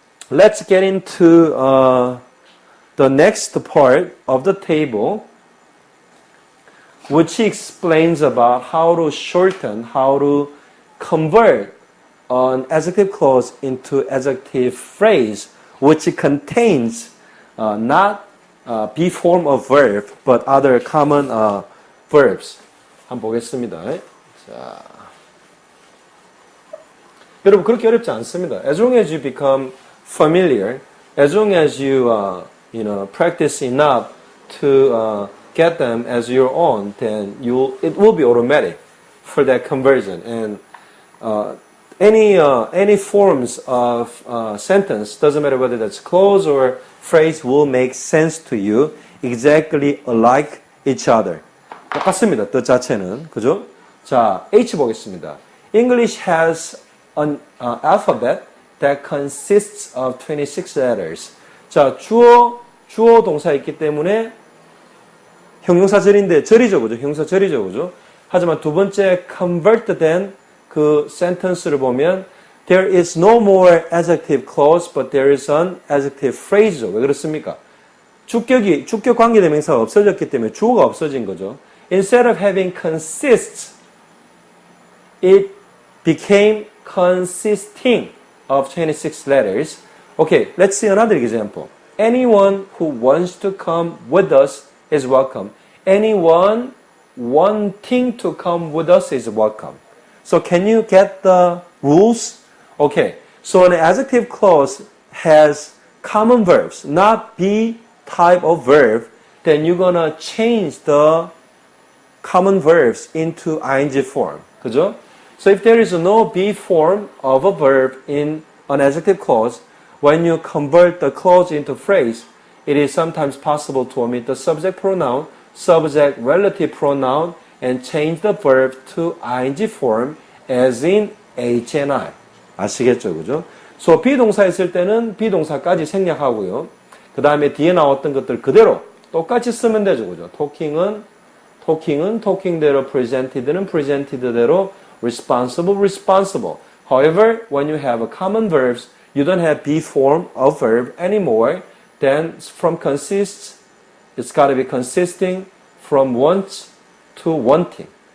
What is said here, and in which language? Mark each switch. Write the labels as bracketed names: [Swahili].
[English] Let's get into the next part of the table, which explains about how to shorten, how to convert an adjective clause into adjective phrase, which contains not be form of verb, but other common verbs. [Korean] 한번 보겠습니다. 자, 여러분 그렇게 어렵지 않습니다. [English] As long as you become familiar, as long as you practice enough to get them as your own, then it will be automatic for that conversion. And any forms of sentence, doesn't matter whether that's clause or phrase, will make sense to you exactly alike each other. [Korean] 똑같습니다. 뜻 자체는. 그죠? 자, H 보겠습니다. [English] English has an alphabet that consists of 26 letters. [Korean] 자, 주어 동사 있기 때문에 형용사 절인데 절이죠. 그죠? 형용사 절이죠. 그죠? 하지만 두 번째 convert된 그 sentence를 보면 [English] there is no more adjective clause but there is an adjective phrase. [Korean] 왜 그렇습니까? 주격 관계대명사가 없어졌기 때문에 주어가 없어진 거죠. [English] Instead of having consists, it became consisting of 26 letters. Okay, let's see another example. Anyone who wants to come with us is welcome. Anyone wanting to come with us is welcome. So can you get the rules? Okay, so an adjective clause has common verbs, not be type of verb. Then you're gonna change the common verbs into ing form. [Korean] 그죠? [English] So if there is no be form of a verb in an adjective clause, when you convert the clause into phrase, it is sometimes possible to omit the subject pronoun, subject relative pronoun, and change the verb to ing form as in H and I. [Korean] 아시겠죠? 그죠? So 비동사 있을 때는 비동사까지 생략하고요. 그 다음에 뒤에 나왔던 것들 그대로 똑같이 쓰면 되죠. 그죠? talking은 talking대로, presented는 presented대로, responsible. [English] However, when you have a common verbs, you don't have be form of verb anymore. Then from consists, it's got to be consisting from wants to wanting.